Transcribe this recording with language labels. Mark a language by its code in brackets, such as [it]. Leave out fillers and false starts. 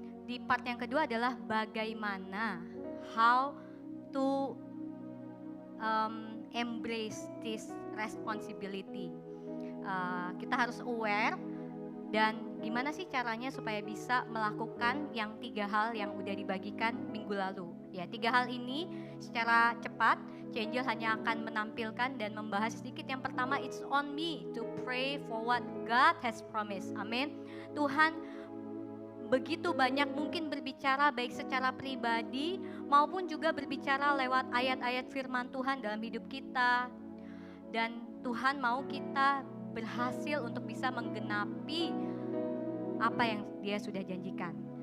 [id] Di part yang kedua adalah bagaimana [en] how to embrace this responsibility. [id] Kita harus aware dan gimana sih caranya supaya bisa melakukan yang 3 hal yang udah dibagikan minggu lalu. Ya, 3 hal ini secara cepat Angel hanya akan menampilkan dan membahas sedikit. Yang pertama, [en] it's on me to pray for what God has promised. [id] Amin. Tuhan begitu banyak mungkin berbicara baik secara pribadi maupun juga berbicara lewat ayat-ayat firman Tuhan dalam hidup kita. Dan Tuhan mau kita berhasil untuk bisa menggenapi apa yang Dia sudah janjikan.